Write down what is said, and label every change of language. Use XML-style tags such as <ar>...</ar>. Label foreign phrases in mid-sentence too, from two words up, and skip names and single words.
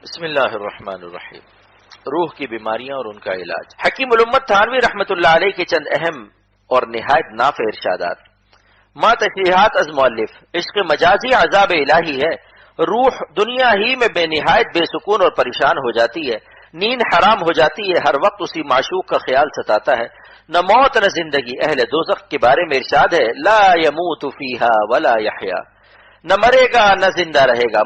<ar>بسم اللہ الرحمن الرحیم.</ar> <ur>روح کی بیماریاں اور ان کا علاج. حکیم الامت تھانوی رحمۃ اللہ علیہ کے چند اہم اور نہایت نافع ارشادات. ما تشریحات از مؤلف. عشق مجازی عذاب الہی ہے. روح دنیا ہی میں بے نہایت بے سکون اور پریشان ہو جاتی ہے. نیند حرام ہو جاتی ہے. ہر وقت اسی معشوق کا خیال ستاتا ہے. نہ موت نہ زندگی. اہل دوزخ کے بارے میں ارشاد ہے</ur> <ar>لا يموت فیہا ولا یحیا.</ar> <ur>نہ مرے گا نہ زندہ رہے گا.</ur>